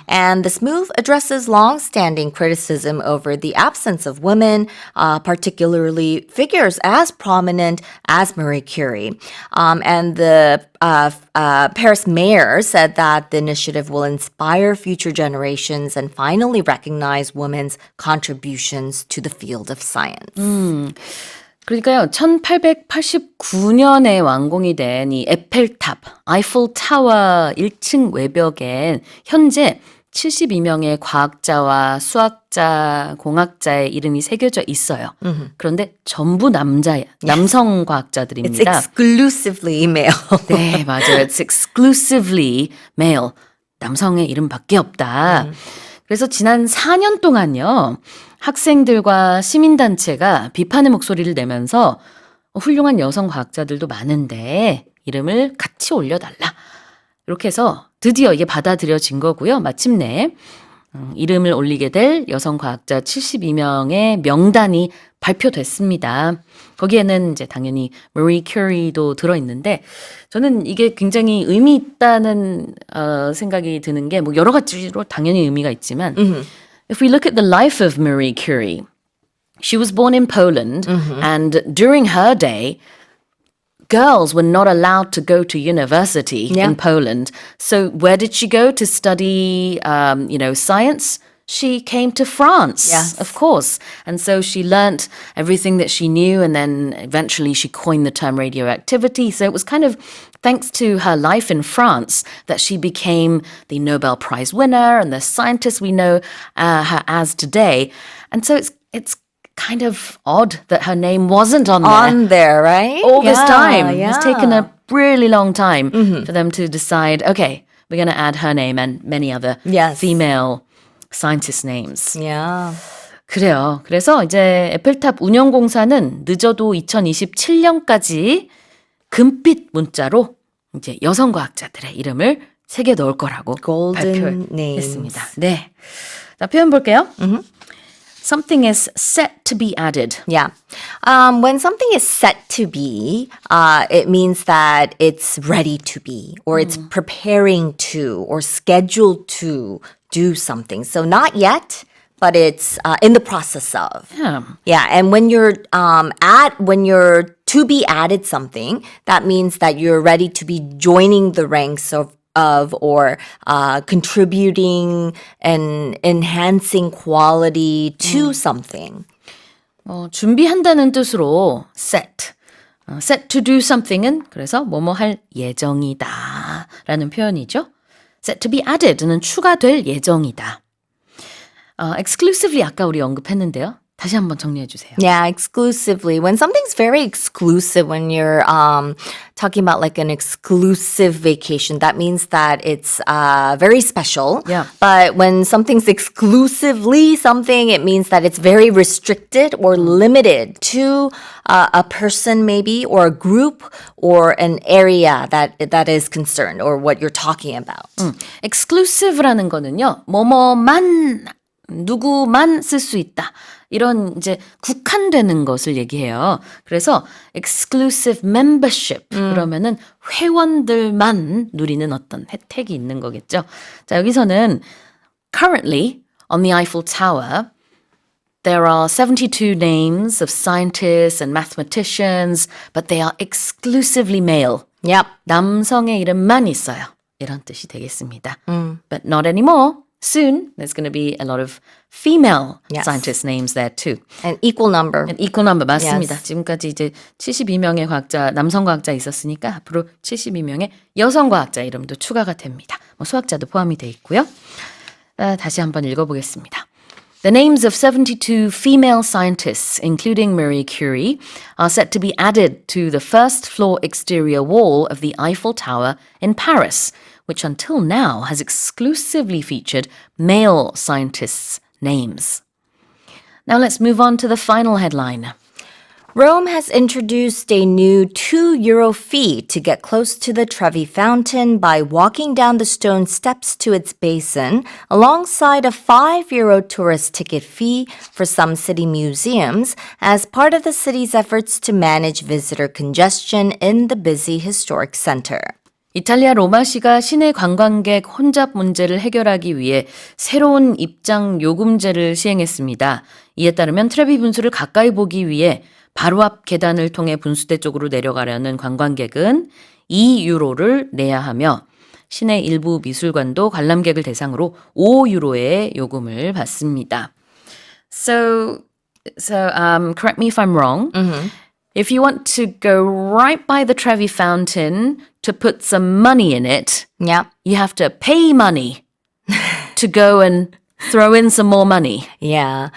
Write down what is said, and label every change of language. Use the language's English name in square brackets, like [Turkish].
[English] And this move addresses long-standing criticism over the absence of women, particularly figures as prominent as Marie Curie. And the Paris mayor said that the initiative will inspire future generations and finally recognize women's contributions to the field of science. [Korean] 그러니까요, 1889년에 완공이 된 이 에펠탑, 아이플 타워 1층 외벽엔 현재 72명의 과학자와 수학자, 공학자의 이름이 새겨져 있어요. 그런데 전부 남성 [English] It's [Korean] 과학자들입니다. [English] exclusively male. [Korean] 네, 맞아요. [English] It's exclusively male. [Korean] 남성의 이름밖에 없다. 그래서 지난 4년 동안요, 학생들과 시민단체가 비판의 목소리를 내면서 훌륭한 여성 과학자들도 많은데 이름을 같이 올려달라. 이렇게 해서 드디어 이게 받아들여진 거고요. 마침내 이름을 올리게 될 여성 과학자 72명의 명단이 발표됐습니다. 거기에는 이제 당연히 Marie Curie도 들어있는데 저는 이게 굉장히 의미 있다는 생각이 드는 게 뭐 여러 가지로 당연히 의미가 있지만 [English] If we look at the life of Marie Curie, she was born in Poland and during her day girls were not allowed to go to university in Poland. So where did she go to study, science? She came to France, of course. And so she learnt everything that she knew and then eventually she coined the term radioactivity. So it was kind of thanks to her life in France that she became the Nobel Prize winner and the scientist we know her as today. And so it's kind of odd that her name wasn't on there. On there, right? All this time. Yeah. It's taken a really long time for them to decide, okay, we're going to add her name and many other female scientist names. Yeah. [Korean] 그래요. 그래서 이제 에펠탑 운영공사는 늦어도 2027년까지 금빛 문자로 이제 여성 과학자들의 이름을 새겨 넣을 거라고 [English] Golden [Korean] 발표했습니다. [English] names. [Korean] 네. 자, 표현 볼게요. [English] Something is set to be added. Yeah. When something is set to be, it means that it's ready to be, or it's preparing to, or scheduled to do something. So not yet, but it's in the process of. Yeah. Yeah, and when you're when you're to be added something, that means that you're ready to be joining the ranks of or contributing and enhancing quality to something. [Korean] 준비한다는 뜻으로 set. set to do something은 그래서 뭐뭐 할 예정이다 라는 표현이죠. set to be added는 추가될 예정이다. exclusively 아까 우리 언급했는데요. 다시 한번 정리해 주세요. [English] Yeah, exclusively. When something's very exclusive, when you're talking about like an exclusive vacation, that means that it's very special. Yeah. But when something's exclusively something, it means that it's very restricted or limited to a person maybe or a group or an area that is concerned or what you're talking about. [Korean] exclusive라는 거는요. 뭐뭐만 누구만 쓸 수 있다. 이런 이제 국한되는 것을 얘기해요. 그래서 exclusive membership 그러면은 회원들만 누리는 어떤 혜택이 있는 거겠죠. 자, 여기서는 [English] currently on the Eiffel Tower there are 72 names of scientists and mathematicians, but they are exclusively male. Yep. [Korean] 남성의 이름만 있어요. 이런 뜻이 되겠습니다. [English] But not anymore. Soon, there's going to be a lot of female Yes. scientist names there too. An equal number. An equal number [Korean] 맞습니다. [English] Yes. [Korean] 지금까지 이제 72명의 과학자, 남성 과학자 있었으니까 앞으로 72명의 여성 과학자 이름도 추가가 됩니다. 뭐 수학자도 포함이 돼 있고요. 다시 한번 읽어보겠습니다. [English] The names of 72 female scientists, including Marie Curie, are set to be added to the first floor exterior wall of the Eiffel Tower in Paris, which until now has exclusively featured male scientists' names. Now let's move on to the final headline. Rome has introduced a new €2 fee to get close to the Trevi Fountain by walking down the stone steps to its basin, alongside a €5 tourist ticket fee for some city museums, as part of the city's efforts to manage visitor congestion in the busy historic center. [Korean] 이탈리아 로마시가 시내 관광객 혼잡 문제를 해결하기 위해 새로운 입장 요금제를 시행했습니다. 이에 따르면 트레비 분수를 가까이 보기 위해 바로 앞 계단을 통해 분수대 쪽으로 내려가려는 관광객은 2유로를 내야 하며 시내 일부 미술관도 관람객을 대상으로 5유로의 요금을 받습니다. [English] So correct me if I'm wrong. If you want to go right by the Trevi Fountain to put some money in it, Yep. you have to pay money to go and throw in some more money. Yeah.